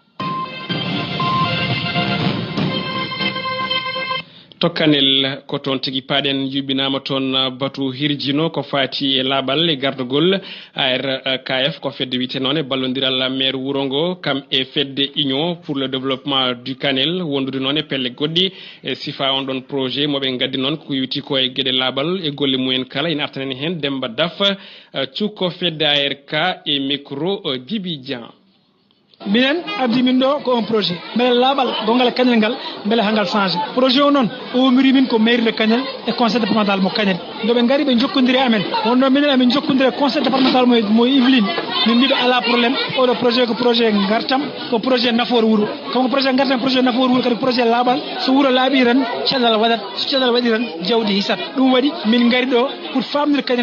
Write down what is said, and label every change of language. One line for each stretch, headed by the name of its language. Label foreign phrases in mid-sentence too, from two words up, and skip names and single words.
Fula: to Kanel ko toon tigi paaɗen yuɓɓinama toon batu hirjino ko fati e laaɓal e gardugol ARKF ko fedde wiyete noon e ballodiral maire wuuro ngo kam e fedde
French: union pour le développement du Kanel
Fula: wondude noon e pelle goɗɗi e sifa on ɗon projet moɓe gaddi noon ko witi ko e gueɗe laaɓal e golle mumen kala ina artaneni hen Demba Daf cukko fedde ARK e micro Djibi Dian minen addi min ɗo ko
French: un projet
Fula: beele laaɓal gongal Kanel ngal beele hangal changé projet o noon o womiri min ko
French: mairie de Kanel
Fula: e
French: conseil départemental
Fula: mo Kanel ndoɓe gari ɓe jokkodiri amen wonno minen amin jokkodiri
French: conseil départemental
Fula: mo Yvelines min mbiɓe ala probléme oɗo projet ko projet gartam ko projet nafoore wuuro comme ko projet gartam projet nafoore wuuro kadi projet laaɓal so wuuro laaɓi tan cellal waɗat so cellal waɗi tan jawdi hisat ɗum waɗi min gari ɗo pour famnude Kanel